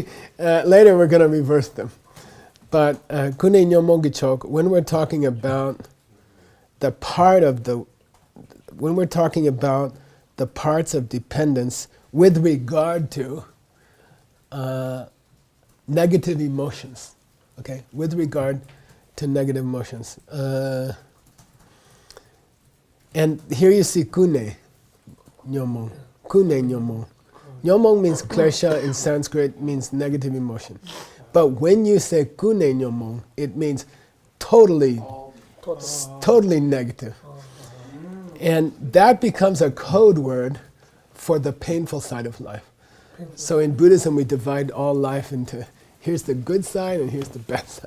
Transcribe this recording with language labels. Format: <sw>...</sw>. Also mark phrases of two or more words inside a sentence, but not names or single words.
<en>Later we're going to reverse them. But when we're talking about the part of when we're talking about the parts of dependence with regard to negative emotions, okay? With regard to negative emotions. And here you see</en> <bo>kune, nyomong. Kune nyomong.</bo> <en>Nyomong means klesha in Sanskrit, means negative emotion. But when you say</en> <bo>kune nyomong,</bo> <en>it means totally negative. And that becomes a code word for the painful side of life. So in Buddhism, we divide all life into, here's the good side and here's the bad side.</en>